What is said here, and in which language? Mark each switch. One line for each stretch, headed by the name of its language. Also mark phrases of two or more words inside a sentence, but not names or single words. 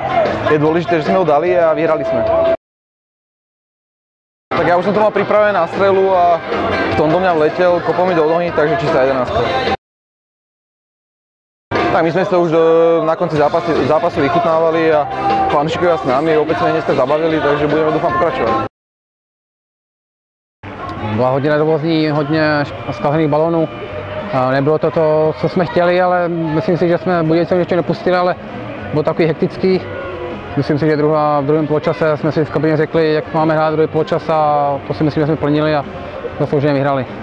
Slovak: Je dôležité, že sme ho dali a vyhrali sme. Tak ja už som to mal pripravené na strelu a v tom do mňa vletel, kopol mi do nohy, takže čistá 11. Tak my sme sa už na konci zápasu vychutnávali a fanúšikovia s nami, opäť sme dneska zabavili, takže budeme dúfam pokračovať.
Czech: Byla hodně nervózní, hodně zkažených balónů. Nebylo to to, co jsme chtěli, ale myslím si, že jsme Budějcům ještě nepustili, ale bylo takový hektický. Myslím si, že v druhém poločase jsme si v kabině řekli, jak máme hrát druhý poločas a to si myslím, že jsme plnili a zaslouženě vyhrali.